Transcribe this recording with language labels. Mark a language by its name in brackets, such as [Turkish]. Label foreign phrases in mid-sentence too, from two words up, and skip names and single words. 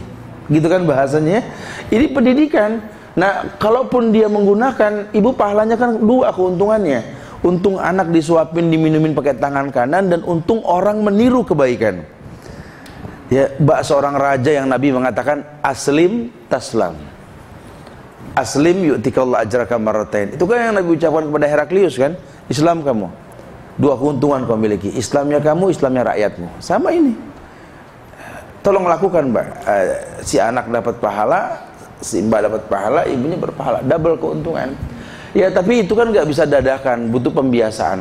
[Indonesian] Gitu kan bahasanya. Ini pendidikan. Nah, kalaupun dia menggunakan, ibu pahalanya kan dua keuntungannya. Untung anak disuapin, diminumin pakai tangan kanan, dan untung orang meniru kebaikan. Ya, bak seorang raja yang Nabi mengatakan [Arabic] أسلم تسلم. أسلم يؤتك الله أجرك مرتين. [Indonesian] Itu kan yang Nabi ucapkan kepada Heraklius kan? Islam kamu, 2 keuntungan kau miliki. Islamnya kamu, Islamnya rakyatmu. Sama ini. Tolong lakukan, Mbak. Si anak dapat pahala, si mbak dapat pahala, ibunya berpahala, double keuntungan. Ya, tapi itu kan nggak bisa dadakan, butuh pembiasaan.